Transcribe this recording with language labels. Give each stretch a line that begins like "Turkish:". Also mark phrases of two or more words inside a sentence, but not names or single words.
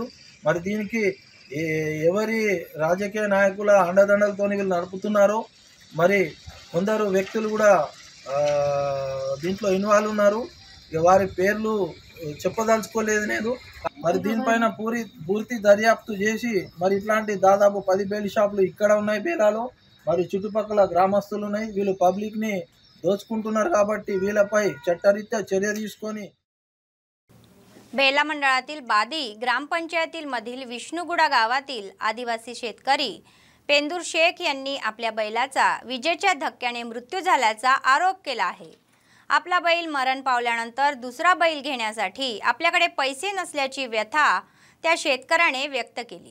Telugu: మరి దీనికి ఎవరి రాజకీయ నాయకుల అండదండలతో వీళ్ళు నడుపుతున్నారో, మరి కొందరు వ్యక్తులు కూడా దీంట్లో ఇన్వాల్వ్ ఉన్నారు, వారి పేర్లు చెప్పదలుచుకోలేదు నేను। మరి దీనిపైన పూర్తి దర్యాప్తు చేసి మరి ఇట్లాంటి దాదాపు 10
English: bell shops
Telugu: ఇక్కడ ఉన్నాయి బేలాలో, మరి చుట్టుపక్కల గ్రామస్తులు ఉన్నాయి, వీళ్ళు పబ్లిక్ని దోచుకుంటున్నారు కాబట్టి వీళ్ళపై చట్టరీत्या చర్య తీసుకొని
Marathi: बेला मंडळातील बादी ग्रामपंचायतील मधील विष्णुगुडा गावातील आदिवासी शेतकरी पेंदूर शेख यांनी आपल्या बैलाचा विजेच्या धक्क्याने मृत्यू झाल्याचा आरोप केला आहे। आपला बैल मरण पावल्यानंतर दुसरा बैल घेण्यासाठी आपल्याकडे पैसे नसल्याची व्यथा त्या शेतकऱ्याने व्यक्त केली।